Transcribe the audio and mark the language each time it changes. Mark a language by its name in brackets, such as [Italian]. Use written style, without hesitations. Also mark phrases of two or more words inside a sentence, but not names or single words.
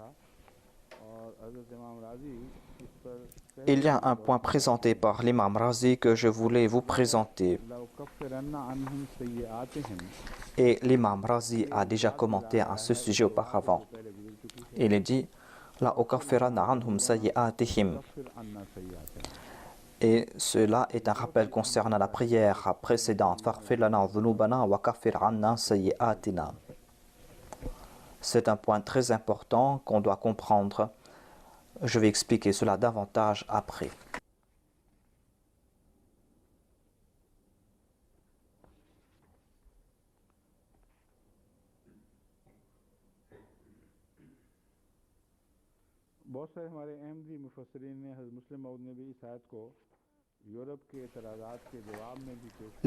[Urdu] اور حضرت امام رازی اس پر [French] Il y a un point présenté par l'imam Razi que je voulais vous présenter. Et l'imam Razi a déjà commenté à ce sujet auparavant. Il est dit [Arabic] لأكفرن عنهم سيئاتهم. [French] Et cela est un rappel concernant la prière précédente. [Arabic] فاغفر لنا ذنوبنا وكفر عنا سيئاتنا. [French] C'est un point très important qu'on doit comprendre. Je vais expliquer cela davantage après. [Urdu] بہت سارے ہمارے احمدی مفسرین نے حضرت مصلح موعود نے بھی اس آیت کو یورپ کے اعتراضات کے جواب میں بھی پیش کیا.